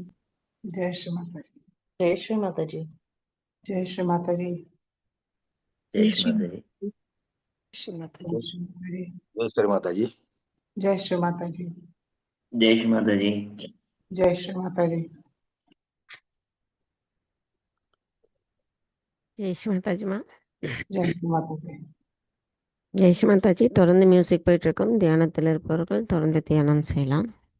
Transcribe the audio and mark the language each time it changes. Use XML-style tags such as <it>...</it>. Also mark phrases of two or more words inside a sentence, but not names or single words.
<hi>जय श्री माता जी। जय श्री माता जी। जय श्री माता जी। जय श्री माता जी। श्री माता जय श्री माता जी। जय श्री माता जी। जय श्री माता जी। जय श्री माता जी। जय श्री माता जी। जय श्री माताजीमा. जय श्री माता जी। जय श्री माताजी.</hi> <ta>தொடர்ந்து மியூசிக் போயிட்டுருக்கோம். தியானத்தில் இருப்பவர்கள் தொடர்ந்து தியானம் செய்யலாம்.</ta>